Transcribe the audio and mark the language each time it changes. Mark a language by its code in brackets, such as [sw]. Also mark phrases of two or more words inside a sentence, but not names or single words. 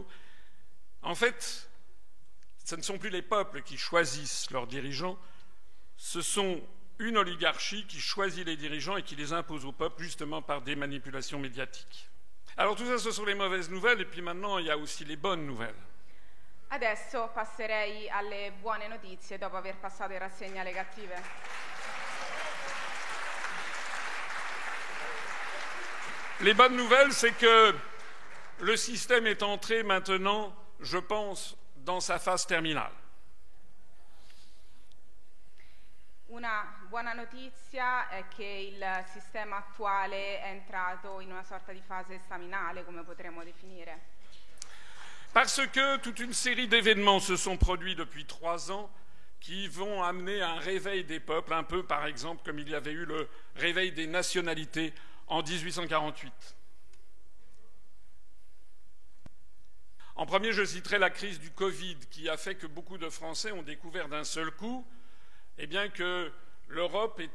[fr] En fait, ce ne sont plus les peuples qui choisissent leurs dirigeants, ce sont une oligarchie qui choisit les dirigeants et qui les impose au peuple justement par des manipulations médiatiques. Alors tout ça, ce sont les mauvaises nouvelles, et puis maintenant, il y a aussi les bonnes nouvelles. [it] Adesso passerei alle buone notizie dopo aver passato in rassegna le cattive. [fr] Les bonnes nouvelles, c'est que le système est entré maintenant, je pense, dans sa phase terminale. [it] Una buona notizia è che il sistema attuale è entrato in una sorta di fase staminale, come potremmo definire. [fr] Parce que toute une série d'événements se sont produits depuis 3 ans qui vont amener un réveil des peuples, un peu par exemple comme il y avait eu le réveil des nationalités en 1848. En premier, je citerai la crise du Covid qui a fait que beaucoup de Français ont découvert d'un seul coup eh bien, que l'Europe était